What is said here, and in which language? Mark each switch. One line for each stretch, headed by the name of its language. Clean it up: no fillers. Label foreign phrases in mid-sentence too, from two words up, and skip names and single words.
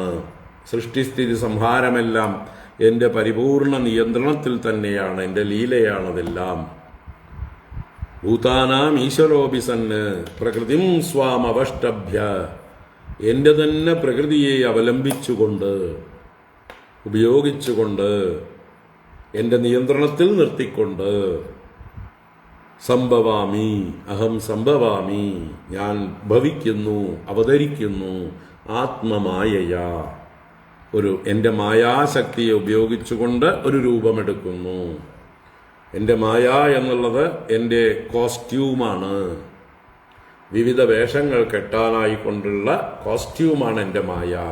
Malayalam: സൃഷ്ടിസ്ഥിതി സംഹാരമെല്ലാം എൻ്റെ പരിപൂർണ നിയന്ത്രണത്തിൽ തന്നെയാണ്, എൻ്റെ ലീലയാണതെല്ലാം.
Sanskrit: ഭൂതാനാം ഈശ്വരോബിസന്ന് പ്രകൃതിം സ്വാമവഷ്ടഭ്യ,
Malayalam: എൻ്റെ തന്നെ പ്രകൃതിയെ അവലംബിച്ചുകൊണ്ട്, ഉപയോഗിച്ചുകൊണ്ട്, എൻ്റെ നിയന്ത്രണത്തിൽ നിർത്തിക്കൊണ്ട്,
Sanskrit: സംഭവാമി അഹം സംഭവാമി,
Malayalam: ഞാൻ ഭവിക്കുന്നു, അവതരിക്കുന്നു, ആത്മമായയാ, ഒരു എൻ്റെ മായാശക്തിയെ ഉപയോഗിച്ചുകൊണ്ട് ഒരു രൂപമെടുക്കുന്നു. എൻ്റെ മായ എന്നുള്ളത് എൻ്റെ കോസ്റ്റ്യൂമാണ്, വിവിധ വേഷങ്ങൾ കെട്ടാനായിക്കൊണ്ടുള്ള കോസ്റ്റ്യൂമാണ് എൻ്റെ മായ.